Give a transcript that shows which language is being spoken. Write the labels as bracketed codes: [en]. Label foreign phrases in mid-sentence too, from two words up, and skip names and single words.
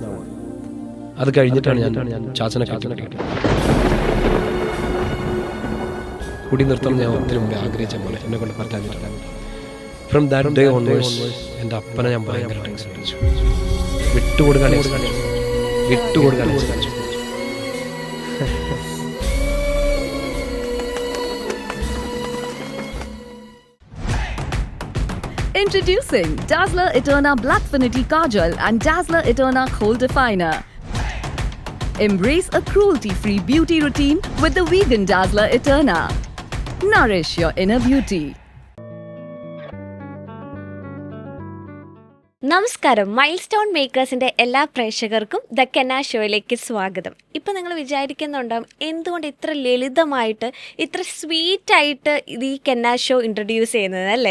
[ml] അത് കഴിഞ്ഞിട്ടാണ് ഞാൻ ചാച്ചനെ കെട്ടിയത്. കുടി നിർത്തം ഞാൻ ഒത്തിരി മുമ്പേ ആഗ്രഹിച്ച പോലെ എന്നെ കൊണ്ട് പറ്റാഞ്ഞിട്ടാണ്. [en] from that day onwards [ml] എൻ്റെ അപ്പനെ ഞാൻ ഭയങ്കരമായിട്ട് ശ്രദ്ധിച്ചു. വിട്ടുകൊടുക്കാൻ ശ്രമിച്ചു. [en] Introducing Dazzler Eterna Blackfinity Kajal and Dazzler Eterna Kohl Definer. Embrace a cruelty-free beauty routine with the vegan Dazzler Eterna. Nourish your inner beauty. [ml] നമസ്കാരം. മൈൽ സ്റ്റോൺ മേക്കേഴ്സിൻ്റെ എല്ലാ പ്രേക്ഷകർക്കും ദ കെന്ന ഷോയിലേക്ക് സ്വാഗതം. ഇപ്പം നിങ്ങൾ വിചാരിക്കുന്നുണ്ടാവും, എന്തുകൊണ്ട് ഇത്ര ലളിതമായിട്ട് ഇത്ര സ്വീറ്റായിട്ട് ഇത് ഈ കെന്ന ഷോ ഇൻട്രൊഡ്യൂസ് ചെയ്യുന്നത് അല്ലേ?